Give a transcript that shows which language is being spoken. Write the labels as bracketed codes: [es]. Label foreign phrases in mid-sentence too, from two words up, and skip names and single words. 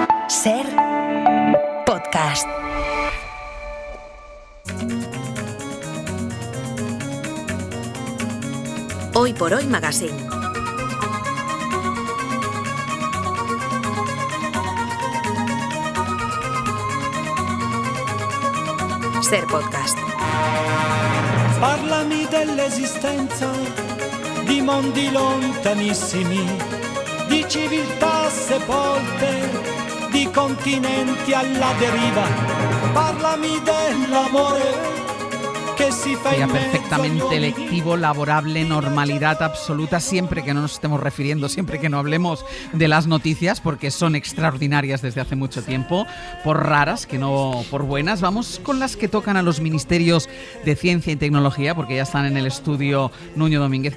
[es] Ser podcast. Hoy por Hoy Magazine. Ser podcast. [it] Parlami dell'esistenza di mondi lontanissimi, di civiltà sepolte, di continenti alla deriva. Parlami dell'amore que si fa [es] Sería [it] in mezzo [es] perfectamente [it] agli [es] lectivo, laborable, normalidad absoluta, siempre que no nos estemos refiriendo, siempre que no hablemos de las noticias, porque son extraordinarias desde hace mucho tiempo, por raras que no por buenas. Vamos con las que tocan a los ministerios de Ciencia y Tecnología, porque ya están en el estudio Nuño Domínguez.